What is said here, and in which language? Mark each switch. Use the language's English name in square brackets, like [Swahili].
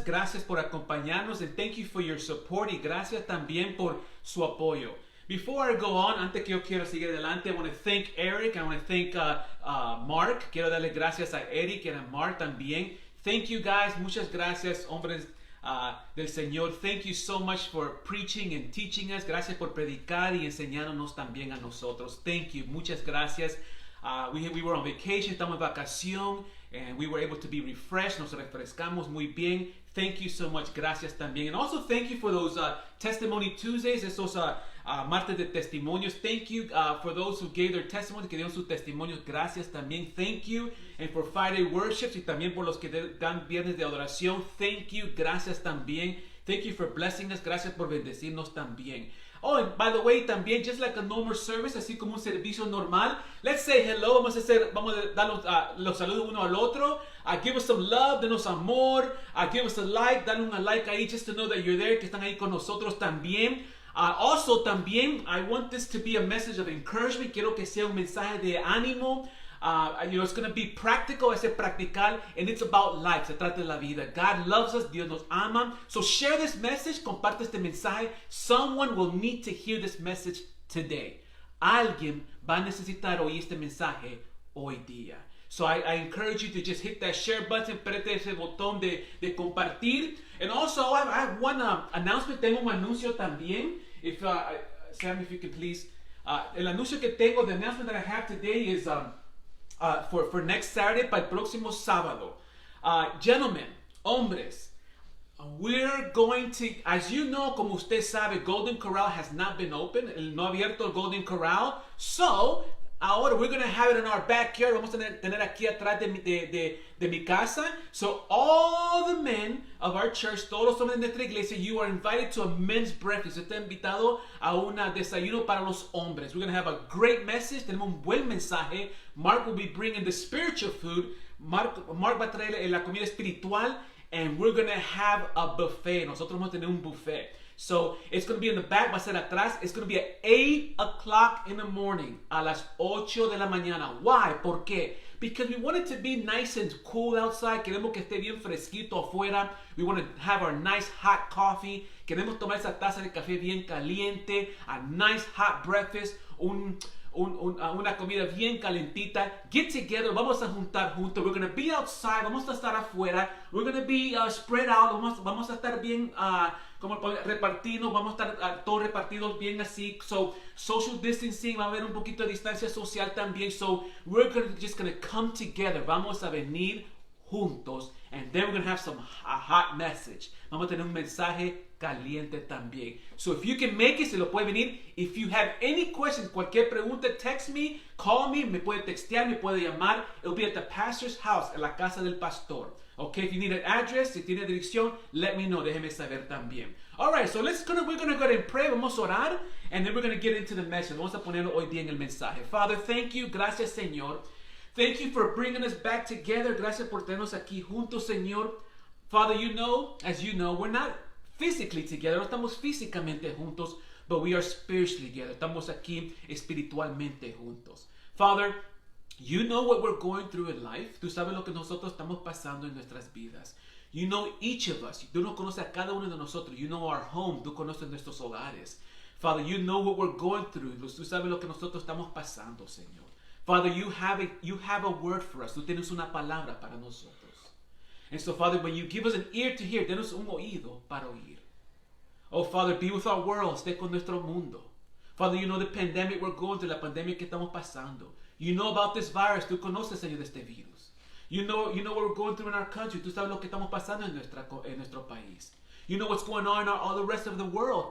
[Spanish] Gracias por acompañarnos [English] and thank you for your support [Spanish] y gracias también por su apoyo. [English] Before I go on, [Spanish] antes que yo quiero seguir adelante, [English] I want to thank Eric. I want to thank Mark. [Spanish] Quiero darle gracias a Eric y a Mark también. [English] Thank you guys. [Spanish] Muchas gracias, hombres del Señor. [English] Thank you so much for preaching and teaching us. [Spanish] Gracias por predicar y enseñarnos también a nosotros. [English] Thank you. [Spanish] Muchas gracias. [English] We were on vacation. [Spanish] Estamos en vacación. [English] And we were able to be refreshed. [Spanish] Nos refrescamos muy bien. [English] Thank you so much. [Spanish] Gracias también. [English] And also thank you for those Testimony Tuesdays. [Spanish] Esos martes de testimonios. [English] Thank you for those who gave their testimony, [Spanish] que dieron sus testimonios. Gracias también. [English] Thank you. And for Friday worships [Spanish] y también por los que dan viernes de adoración. [English] Thank you. [Spanish] Gracias también. [English] Thank you for blessing us. [Spanish] Gracias por bendecirnos también. [English] Oh, and by the way, también, just like a normal service, [Spanish] así como un servicio normal, [English] let's say hello. [Spanish] Vamos a dar los saludos uno al otro. [English] Give us some love, [Spanish] denos amor. [English] Give us a like, [Spanish] dale un like ahí, [English] just to know that you're there, [Spanish] que están ahí con nosotros también. [English] Also, también, I want this to be a message of encouragement. [Spanish] Quiero que sea un mensaje de ánimo. [English] It's going to be practical, [Spanish] es practical, [English] and it's about life, [Spanish] se trata de la vida. [English] God loves us, [Spanish] Dios nos ama. [English] So share this message, [Spanish] comparte este mensaje. [English] Someone will need to hear this message today. [Spanish] Alguien va a necesitar oír este mensaje hoy día. [English] So I encourage you to just hit that share button, [Spanish] prete ese botón de compartir. [English] And also, I have one announcement, [Spanish] tengo un anuncio también. [English] If Sam, if you could please. [Spanish] El anuncio que tengo, [English] the announcement that I have today is for next Saturday, [Spanish] para el próximo sábado. [English] Gentlemen, hombres, we're going to, as you know, [Spanish] como usted sabe, [English] Golden Corral has not been open. [Spanish] No ha abierto el Golden Corral. [English] So, ahora we're going to have it in our backyard. [Spanish] Vamos a tener aquí atrás de mi casa. [English] So, all the men of our church, [Spanish] todos los hombres de nuestra iglesia, [English] you are invited to a men's breakfast. [Spanish] Está invitado a un desayuno para los hombres. [English] We're going to have a great message. [Spanish] Tenemos un buen mensaje. [English] Mark will be bringing the spiritual food. [Spanish] Mark va a traer la comida espiritual. [English] And we're going to have a buffet. [Spanish] Nosotros vamos a tener un buffet. [English] So, it's going to be in the back, [Spanish] va a ser atrás. [English] It's going to be at 8 o'clock in the morning. [Spanish] A las 8 de la mañana. [English] Why? [Spanish] ¿Por qué? [English] Because we want it to be nice and cool outside. [Spanish] Queremos que esté bien fresquito afuera. [English] We want to have our nice hot coffee. [Spanish] Queremos tomar esa taza de café bien caliente. [English] A nice hot breakfast. [Spanish] Una comida bien calentita. [English] Get together. [Spanish] Vamos a juntar juntos. [English] We're going to be outside. [Spanish] Vamos a estar afuera. [English] We're going to be spread out. [Spanish] Vamos a estar bien como repartidos. Vamos a estar todos repartidos bien así. [English] So, social distancing. [Spanish] Va a haber un poquito de distancia social también. [English] So, we're just going to come together. [Spanish] Vamos a venir juntos. [English] And then we're going to have a hot message. [Spanish] Vamos a tener un mensaje caliente también. [English] So if you can make it, [Spanish] se lo puede venir. [English] If you have any questions, [Spanish] cualquier pregunta, [English] text me, call me, [Spanish] me puede textear, me puede llamar. [English] It'll be at the pastor's house, [Spanish] en la casa del pastor. [English] Okay, if you need an address, [Spanish] si tiene dirección, [English] let me know, [Spanish] déjeme saber también. [English] Alright, so we're going to go ahead and pray, [Spanish] vamos a orar, [English] and then we're going to get into the message. [Spanish] Vamos a ponerlo hoy día en el mensaje. [English] Father, thank you, [Spanish] gracias Señor. [English] Thank you for bringing us back together. [Spanish] Gracias por tenernos aquí juntos, Señor. [English] Father, as you know, we're not physically together. [Spanish] No estamos físicamente juntos, [English] but we are spiritually together. [Spanish] Estamos aquí espiritualmente juntos. [English] Father, you know what we're going through in life. [Spanish] Tú sabes lo que nosotros estamos pasando en nuestras vidas. [English] You know each of us. [Spanish] Tú nos conoces a cada uno de nosotros. [English] You know our home. [Spanish] Tú conoces nuestros hogares. [English] Father, you know what we're going through. [Spanish] Tú sabes lo que nosotros estamos pasando, Señor. [English] Father, you have a word for us. [Spanish] Tú tienes una palabra para nosotros. [English] And so, Father, when you give us an ear to hear, [Spanish] denos un oído para oír. [English] Oh, Father, be with our world. [Spanish] Esté con nuestro mundo. [English] Father, you know the pandemic we're going through, [Spanish] la pandemia que estamos pasando. [English] You know about this virus. [Spanish] Tú conoces, Señor, de este virus. [English] You know what we're going through in our country. [Spanish] Tú sabes lo que estamos pasando en nuestro país. [English] You know what's going on in all the rest of the world.